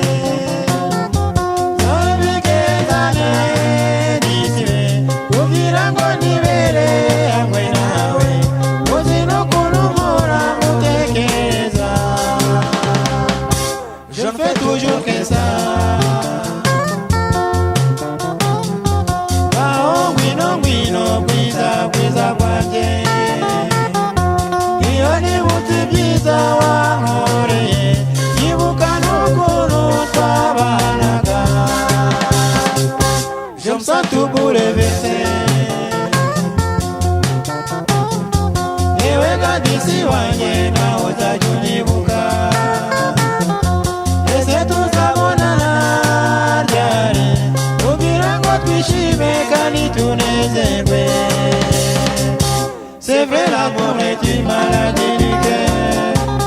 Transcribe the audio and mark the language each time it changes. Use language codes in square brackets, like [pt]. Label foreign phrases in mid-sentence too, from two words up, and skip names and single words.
[rw] zabigezane niswe kugira ngo nibere hamwe nawe uzi n'ukuntu mpora ngutekereza [fr] je ne fais toujours que ça [rw] ngaho ngwino ngwino bwiza bwiza bwanjye iyo nibutse ibyiza wankoreye nyibuka n'ukuntu twabanaga [fr] je me sens tout bouleversé [rw] yewe gandisi wanjye nawe uzajya unyibuka ese tuzabonana ryari kugira ngo twishime kandi tunezerwe. [fr] C'est vrai, l'amour est une maladie du cœur.